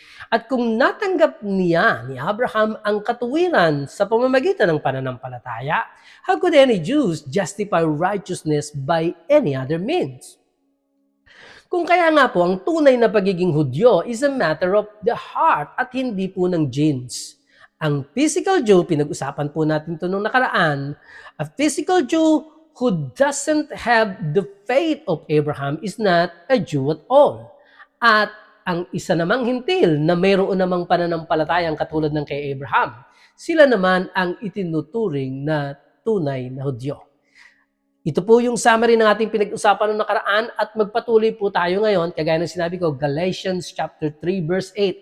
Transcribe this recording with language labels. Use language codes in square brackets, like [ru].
[tl] At kung natanggap niya ni Abraham ang katuwiran sa pamamagitan ng pananampalataya, how could any Jews justify righteousness by any other means? Kung kaya nga po, ang tunay na pagiging Hudyo is a matter of the heart at hindi po ng genes. [en] Ang physical Jew, pinag-usapan po natin ito nung nakaraan, a physical Jew who doesn't have the faith of Abraham is not a Jew at all. [tl] At ang isa namang hintil na mayroon namang pananampalatayang katulad ng kay Abraham, sila naman ang itinuturing na tunay na Hudyo. Ito po yung summary ng ating pinag-usapan noong nakaraan at magpatuloy po tayo ngayon, kagaya ng sinabi ko, Galatians chapter 3 verse 8.